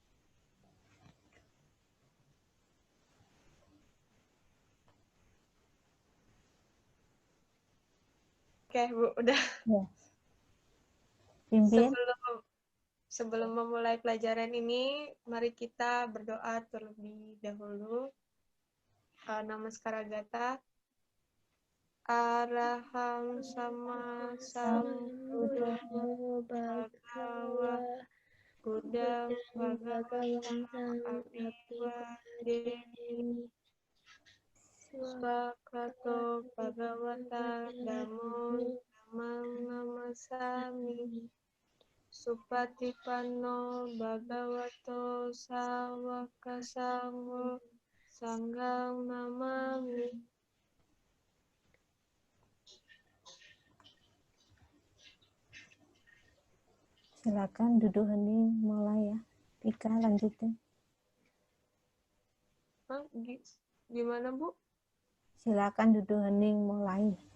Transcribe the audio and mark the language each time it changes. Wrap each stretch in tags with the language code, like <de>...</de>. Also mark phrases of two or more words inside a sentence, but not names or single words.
<id>Oke, Bu, udah. Ya. Pimpin. Sebelum memulai pelajaran ini, mari kita berdoa terlebih dahulu. Namaskara.</id> <pi>Arahang sama sambuddho bhagava Buddha bhagavata abiwa demi swakato bhagavata dhammo dhammam namasami Supatipanno bhagavato sawaka sangho sanghang namami.</pi> <id>Silakan duduk hening, mulai ya. Vika lanjutin. Hah? Gimana, Bu? Silakan duduk hening, mulai.</id>